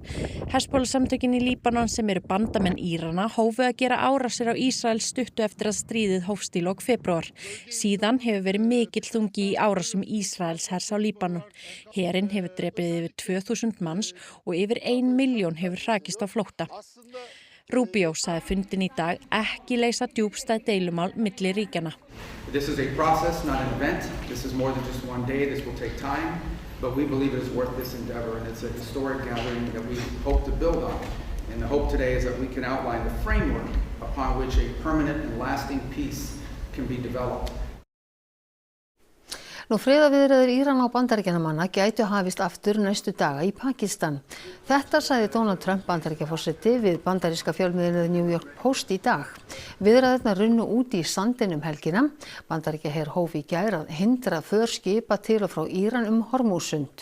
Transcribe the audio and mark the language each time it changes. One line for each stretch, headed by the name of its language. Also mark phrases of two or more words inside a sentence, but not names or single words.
Icelandic: Hezbollah samtökin í Líbanon sem bandamenn Írana hófu að gera árásir á Ísrael stuttu eftir að stríðið hófst í lok febrúar. Síðan hefur verið mikill þungi í árásum Ísraels hers á Líbanon. Herinn hefur drepið yfir 2000 manns og yfir 1 milljón hefur hrakist á flótta. Rubio sagði fundin í dag ekki leysa djúpstæð deilumál milli ríkjanna.
English: This is a process, not an event. This is more than just one day. This will take time, but we believe it is worth this endeavor, and it's a historic gathering that we hope to build on. And the hope today is that we can outline the framework upon which a permanent and lasting peace can be developed.
Icelandic: Friðarviðræður Írana og Bandaríkjannamanna gætu hafist aftur næstu daga í Pakistan. Þetta sagði Donald Trump Bandaríkjaforseti við bandaríska fjölmiðlið New York Post í dag. Viðræðurnar runnu út í sandinn helgina. Bandaríkjaher hóf í gær að hindra för skipa til og frá Íran Hormúzsund.